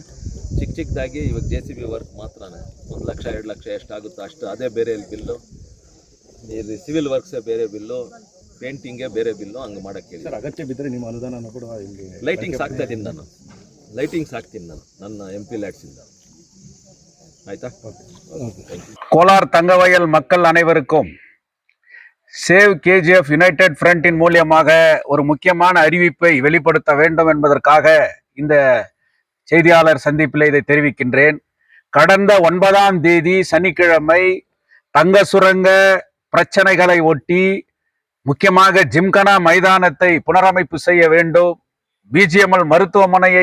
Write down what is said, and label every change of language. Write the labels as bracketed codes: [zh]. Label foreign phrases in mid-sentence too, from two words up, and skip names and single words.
[kn] ಚಿಕ್ಕದಾಗಿ ಇವಾಗ JCB ವರ್ಕ್ ಮಾತ್ರ 1 ಲಕ್ಷ 2 ಲಕ್ಷ ಎಷ್ಟಾಗುತ್ತೋ ಅಷ್ಟು, ಅದೇ ಬೇರೆ ಬಿಲ್ಲು. ಇದು [en] civil works [kn] ಬೇರೆ ಬಿಲ್ಲು, ಪೇಂಟಿಂಗೇ ಬೇರೆ ಬಿಲ್ಲು, ಹಂಗೆ ಮಾಡೋಕ್ಕೆ ಹೇಳಿ. ಸರ್, ಅಗತ್ಯ ಬಿದ್ದರೆ ನಿಮ್ಮ ಅನುದಾನ ಕೂಡ ಇಲ್ಲಿ ಲೈಟಿಂಗ್ಸ್ ಹಾಕ್ತಾಯಿದ್ದೀನಿ ನಾನು. ಲೈಟಿಂಗ್ಸ್ ಹಾಕ್ತೀನಿ ನಾನು ನನ್ನ MP ಲ್ಯಾಡ್ಸಿಂದ. ಆಯಿತಾ? [ta] கோலார் தங்கவயல் மக்கள் அனைவருக்கும் சேவ் KGF யுனைடெட் ஃப்ரண்டின் மூலியமாக ஒரு முக்கியமான அறிவிப்பை வெளிப்படுத்த வேண்டும் என்பதற்காக இந்த செய்தியாளர் சந்திப்பில் இதை தெரிவிக்கின்றேன். கடந்த 9ஆம் தேதி சனிக்கிழமை தங்க சுரங்க பிரச்சனைகளை ஒட்டி முக்கியமாக ஜிம்கனா மைதானத்தை புனரமைப்பு செய்ய வேண்டும், BGML மருத்துவமனையை